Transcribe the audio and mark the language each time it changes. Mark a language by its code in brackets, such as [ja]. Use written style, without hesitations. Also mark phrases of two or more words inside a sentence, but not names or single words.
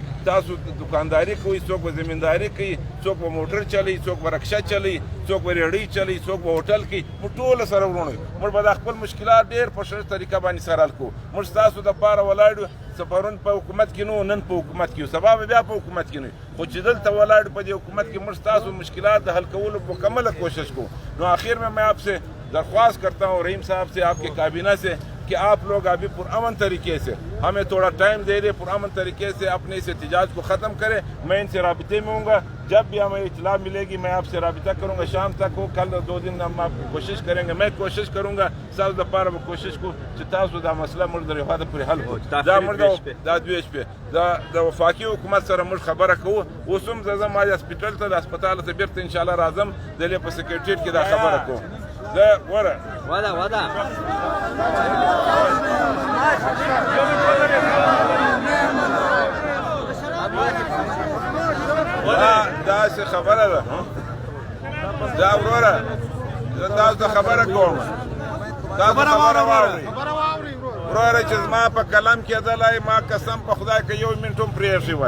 [ps] تاسو دکانداري کوئ، څوک به زمینداري کوي، څوک به موټر چلوي، څوک به رکشه چلوي، څوک به ریړۍ چلوي، څوک به هوټل کوي. موږ ټوله سره وروڼه یو. موږ به دا خپل مشکلات ډېر په ښه طریقه باندې سره حل کوو. موږ ستاسو دپاره ولاړ یو، څه پرون په حکومت کې نه، نن په حکومت کې یو، سبا به بیا په حکومت کې نه، خو چې دلته ولاړ په دې حکومت کې موږ ستاسو مشکلات د حل کولو مکمله کوشش کوو. [ur] نو آخر میں آپ سے درخواست کرتا ہوں رحیم صاحب سے، آپ کے کابینہ سے، کہ آپ لوگ ابھی پرامن طریقے سے ہمیں تھوڑا ٹائم دے دیں، پرامن طریقے سے اپنے اس احتجاج کو ختم کریں. میں ان سے رابطے میں ہوں گا، جب بھی ہمیں اطلاع ملے گی میں آپ سے رابطہ کروں گا. شام تک ہو، کل 2 دن ہم آپ کوشش کریں گے. میں کوشش کروں گا [ps] ساز دپاره به کوشش کو چې تاسو دا مسله موږ د هغه پورې حل کړو. دا موږ دا 2 شپې د وفاقي حکومت سره موږ خبره کوو. اوس هم زه ځم هسپتال ته، د هسپتال ته بیرته انشاءالله راځم، دلې په سکرټریټ کې دا خبره کوم. زه وره دا څه خبره ده، دا وروره زه تاسو ته خبره کوم، تاسو خبره واورئ وروره چې زما په قلم کېدلی، ما قسم په خدای که 1 منټ هم پرېښی وای.